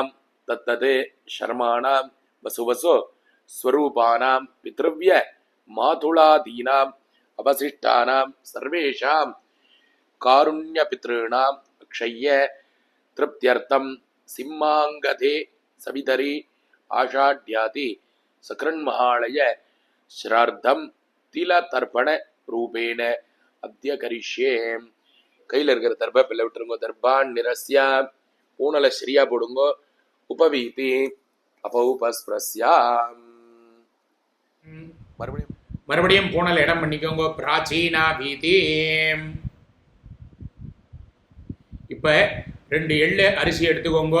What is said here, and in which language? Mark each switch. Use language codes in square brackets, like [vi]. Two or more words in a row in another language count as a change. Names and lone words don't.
[sa] तत्तद् शर्माणां वसुवसु स्वरूपाणां पितृव्य मातुलादीनाम् अवशिष्टानां सर्वेषां कारुण्यपितॄणाम् अक्षय्य तृप्त्यर्थं सिंहाङ्गधे सवितरि आषाढ्याति सकृन्महालय श्राद्धं तिलतर्पण रूपेण अद्य करिष्ये. [ta] கையில் இருக்கிற தர்ப பிள்ளை விட்டுருங்க. [sa] दर्भान् निरस्य [ta] ஊனல சரியா போடுங்கோ. [sa] उपवीति अपौपस्पृश्य. [ta] மறுபடியும் பூனல் இடம் பண்ணிக்கோங்க. [sa] प्राचीना वीती. [ta] இப்போ 2 எள்ளு அரிசி எடுத்துக்கோங்க.